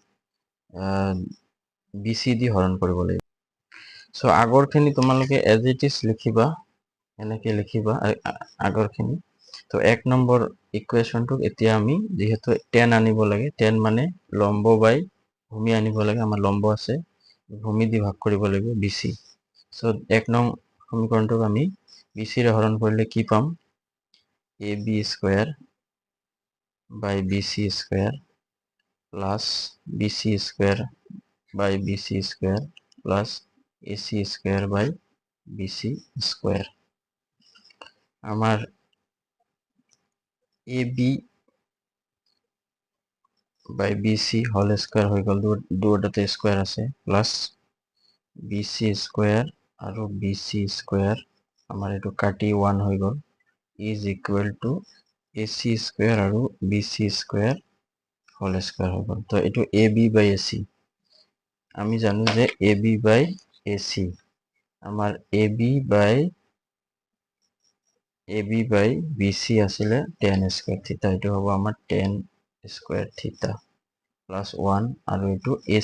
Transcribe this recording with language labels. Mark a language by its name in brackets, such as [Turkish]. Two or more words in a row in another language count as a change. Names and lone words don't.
[Assamese] BC দি হৰণ কৰিব লাগিব সো আগৰখিনি তোমালোকে [English] as it is [Assamese] লিখিবা এনেকে লিখিবা আগৰখিনি তো 1 নম্বৰ ইকুৱেশ্যনটো এতিয়া আমি যেহেতু tan আনিব লাগে tan মানে লম্ব বাই ভূমি আনিব লাগে আমাৰ লম্ব আছে ভূমি দি ভাগ কৰিব লাগিব BC সো 1 নং সমীকৰণটোক আমি BC ৰে হৰণ কৰিলে কি পাম [English] AB square by BC square plus BC square by BC square plus AC square by BC square [Assamese] আমার [English] AB by BC whole square [Bangla] হয়ে গেল দুটোতে স্কয়ার আছে [English] plus BC square [Bangla] আর [English] BC square [Bangla] আমার এটো কাটি 1 হয়ে গেল [English] is equal to AC square [Bangla] আর [English] BC square whole square [Bangla] হয়ে গেল তো এটো [English] AB by AC [Bangla] আমি জানো যে [English] AB by AC [Bangla] আমার [English] AB by [Bangla] BC আসলে [English] tan square theta [Bangla] এটো হবে আমার [English] tan square theta [Bangla] প্লাস 1 আর এটো